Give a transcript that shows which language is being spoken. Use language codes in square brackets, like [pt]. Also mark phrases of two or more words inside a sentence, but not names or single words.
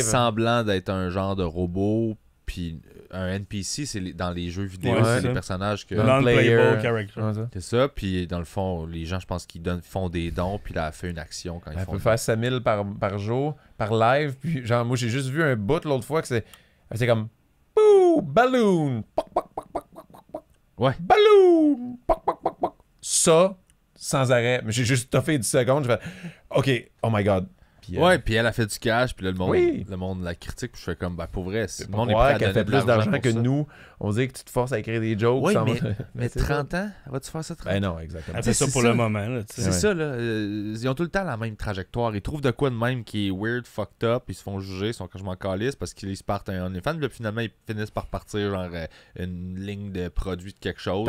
[fr] semblant d'être un genre de robot. Puis un NPC, c'est dans les jeux vidéo, Ouais, c'est c'est des ça. personnages que. [en] Non-playable Non-player. character. [fr] Ouais, ça. C'est ça. Puis dans le fond, les gens, je pense qu'ils font des dons. Puis là, elle fait une action quand ils Elle font. peut faire 5000 par jour, par live. Puis, genre, moi, j'ai juste vu un bout l'autre fois que c'est comme Bouh! Balloon! Poc, poc, poc, poc, poc, poc, poc. Ouais. Balloon! Poc, poc, poc, poc. Ça, sans arrêt. Mais j'ai juste toffé 10 secondes. Je fais OK, [en] oh my god. [fr] Puis Puis, Ouais, puis elle a fait du cash, puis là, Oui. le monde la critique, puis je fais comme, ben, pour vrai, si c'est le pas monde est croire prêt à qu'elle fait donner de plus d'argent pour que ça. nous. On dit que tu te forces à écrire des jokes. Oui, sans- mais c'est ça. 30 ans, vas-tu faire ça 30 ans? Ben non, exactement. Elle fait ça c'est pour ça. le moment. Là, tu sais. C'est Ouais. ça, là. Ils ont tout le temps la même trajectoire. Ils trouvent de quoi de même qui est [en] weird, fucked up, [fr] ils se font juger, ils sont quand je m'en calisse parce qu'ils se partent un OnlyFans, puis là, finalement, ils finissent par partir, genre, une ligne de produits de quelque chose.